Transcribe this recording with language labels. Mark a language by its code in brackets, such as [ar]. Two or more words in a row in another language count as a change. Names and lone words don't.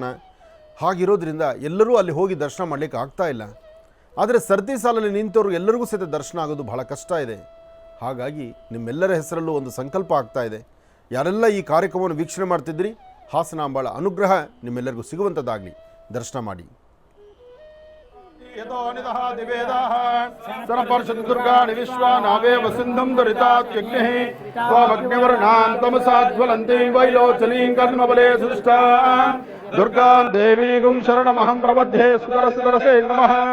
[kn] ಹಾಗಿರೋದ್ರಿಂದ ಎಲ್ಲರೂ ಅಲ್ಲಿ ಹೋಗಿ ದರ್ಶನ ಮಾಡಲಿಕ್ಕೆ ಆಗ್ತಾ ಇಲ್ಲ. ಆದರೆ ಸರತಿ ಸಾಲಲ್ಲಿ ನಿಂತವರು ಎಲ್ಲರಿಗೂ ಸಹಿತ ದರ್ಶನ ಆಗೋದು ಬಹಳ ಕಷ್ಟ ಇದೆ. ಹಾಗಾಗಿ ನಿಮ್ಮೆಲ್ಲರ ಹೆಸರಲ್ಲೂ ಒಂದು ಸಂಕಲ್ಪ ಆಗ್ತಾ ಇದೆ. ಯಾರೆಲ್ಲ ಈ ಕಾರ್ಯಕ್ರಮವನ್ನು ವೀಕ್ಷಣೆ ಮಾಡ್ತಿದ್ರಿ, ಹಾಸನಾಂಬಾಳ ಅನುಗ್ರಹ ನಿಮ್ಮೆಲ್ಲರಿಗೂ ಸಿಗುವಂಥದ್ದಾಗಲಿ. ದರ್ಶನ ಮಾಡಿ. [sa] यतो निदः दिवेदाः सरपर्षदुर्गाणि विश्वानावेव सिन्धुं दुरितात्यग्निः त्वामग्निवर्णां तमसाज्वलन्तीं वैलोचनीं कर्मबले सुष्ठा दुर्गां देवीं शरणमहं प्रपद्ये सुदरसे नमः.